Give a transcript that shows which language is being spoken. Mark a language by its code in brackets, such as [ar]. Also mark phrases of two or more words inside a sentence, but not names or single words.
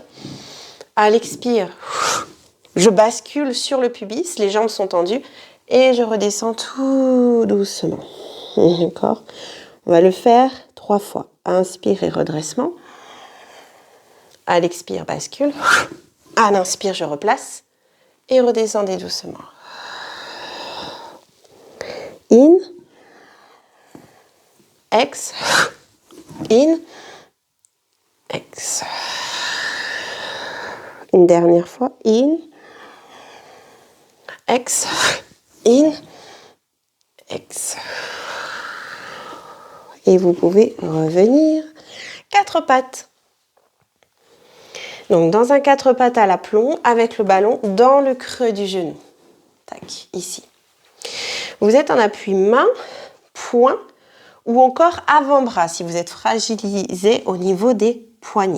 [fr] À l'expire, je bascule sur le pubis. Les jambes sont tendues. Et je redescends tout doucement. D'accord ? On va le faire 3 fois. Inspire et redressement. À l'expire, bascule. À l'inspire, je replace. Et redescendez doucement. In. Ex. In. Ex. Une dernière fois. In. Ex. In. Ex. Et vous pouvez revenir. 4 pattes. Donc dans un 4 pattes à l'aplomb avec le ballon dans le creux du genou. Tac, ici. Vous êtes en appui main, poing ou encore avant-bras si vous êtes fragilisé au niveau des poignets.